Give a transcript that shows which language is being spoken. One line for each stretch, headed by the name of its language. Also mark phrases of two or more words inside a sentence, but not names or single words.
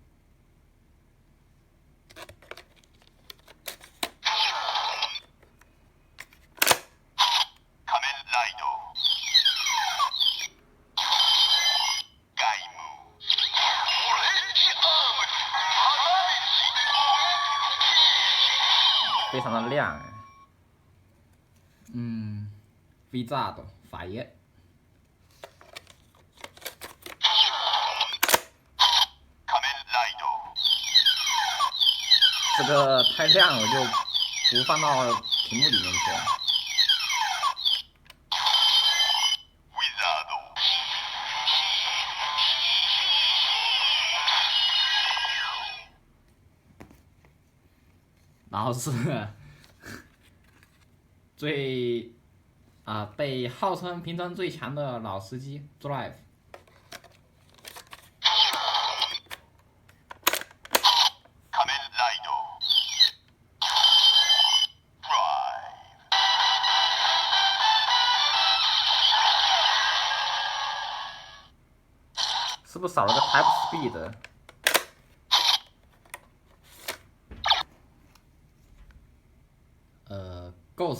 Japanese: 仮面ライド。ガイム。オレンジアームズ。
Chinese: 非常的亮哎。Vizard 法爷。
Japanese: 仮面ライド。
Chinese: 这个太亮，我就不放到屏幕里面去了。
Japanese: ウィザード。
Chinese: 然后是被号称平常最强的老司机 Drive。
Japanese: 仮面ライド。Drive。
Chinese: 是不是少了个 Type Speed？ Ghost。